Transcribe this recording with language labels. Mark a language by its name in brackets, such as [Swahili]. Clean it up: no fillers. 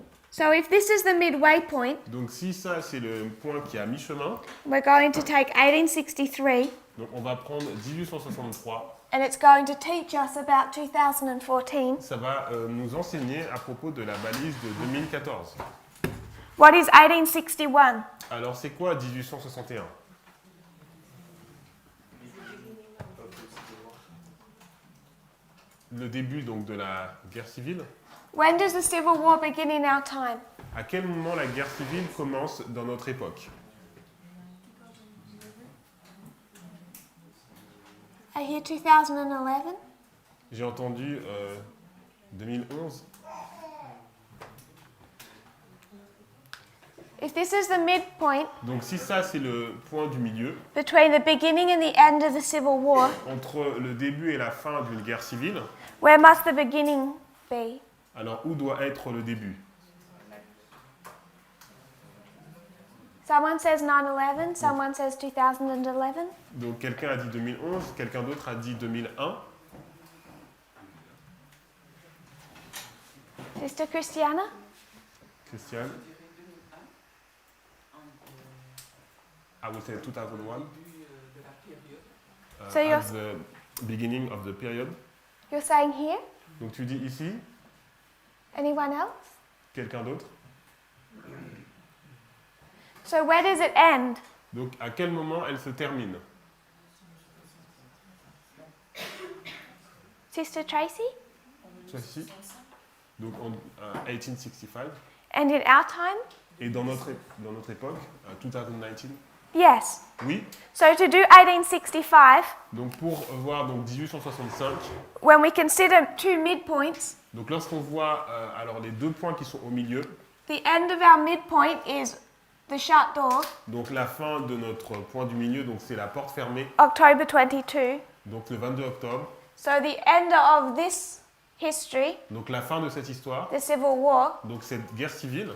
[English] So if this is the midway point, [French] Donc si ça c'est le point qui est à mi-chemin, [English] we're going to take 1863 [French] donc on va prendre 1863. [English] and it's going to teach us about 2014. [French] Ça va nous enseigner à propos de la balise de 2014. [English] What is 1861? [French] Alors c'est quoi 1861? Le début donc de la guerre civile. [English] When does the Civil War begin in our time? [French] À quel moment la guerre civile commence dans notre époque? [English] I hear 2011. [French] J'ai entendu 2011. [English] If this is the midpoint [French] Donc si ça c'est le point du milieu, [English] between the beginning and the end of the Civil War, [French] entre le début et la fin d'une guerre civile, [English] where must the beginning be? [French] alors où doit être le début? [English] Someone says 9/11, someone says 2011. [French] Donc quelqu'un a dit 2011, quelqu'un d'autre a dit 2001. [English] Sister Christiana? [French] Christiane? [English] I would say 2001. So you're- At the beginning of the period. You're saying here? [French] Donc tu dis ici, [English] Anyone else? [French] quelqu'un d'autre. [English] So where does it end? [French] Donc à quel moment elle se termine? [English] Sister Tracy? [French] Ceci. Donc en 1865. [English] And in our time? [French] Et dans notre époque, 2019. [English] Yes. [French] Oui. [English] So to do 1865, [French] Donc pour voir donc 1865, [English] when we consider 2 midpoints, [French] donc lorsqu'on voit alors les deux points qui sont au milieu, [English] the end of our midpoint is the shut door, [French] donc la fin de notre point du milieu, donc c'est la porte fermée, [English] October 22. [French] donc le 22 octobre. [English] So the end of this history, [French] Donc la fin de cette histoire, [English] the Civil War, [French] donc cette guerre civile,